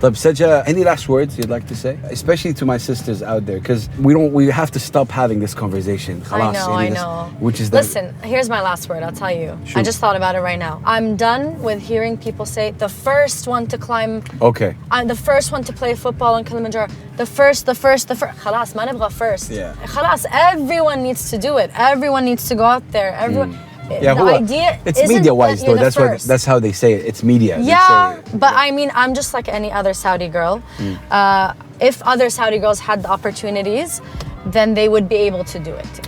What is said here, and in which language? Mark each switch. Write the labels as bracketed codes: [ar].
[en] طب Saja, any last words you'd like to say? Especially to my sisters out there, because we have to stop having this conversation. I know. Which is Listen, here's my last word, I'll tell you. Sure. I just thought about it right now. I'm done with hearing people say the first one to climb. Okay. I'm the first one to play football on Kilimanjaro. The first. [ar] خلاص ما نبغى [en] first. [ar] خلاص, [en] everyone needs to do it. Everyone needs to go out there. Everyone. The idea it's media-wise though. That's how they say it. It's media. But I mean, I'm just like any other Saudi girl. If other Saudi girls had the opportunities, then they would be able to do it.